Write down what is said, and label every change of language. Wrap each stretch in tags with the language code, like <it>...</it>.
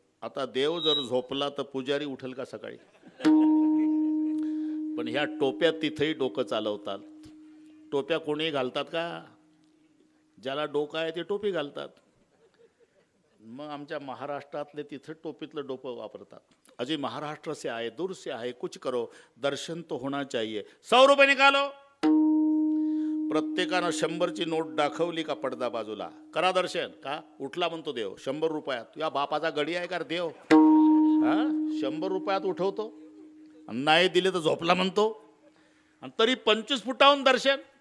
<mr>आता देव जर झोपला तर पुजारी उठेल का सकाळी? पण ह्या टोप्या तिथेही डोकं चालवतात. टोप्या कोणी घालतात का? ज्याला डोकं आहे ते टोपी घालतात. मग आमच्या महाराष्ट्रातले तिथं टोपीतलं डोकं वापरतात.</mr> <hi>अजी महाराष्ट्र से आए, दूर से आए, कुछ करो, दर्शन तो होना चाहिए. 100 रुपये निकालो.</hi> <mr>प्रत्येकानं 100ची नोट दाखवली का पडदा बाजूला, करा दर्शन. का उठला म्हणतो देव 100 रुपयात. या बापाचा गडी आहे का रे देव? हा 100 रुपयात उठवतो, नाही दिले तर झोपला म्हणतो, आणि तरी 25 फुटाहून दर्शन.</mr>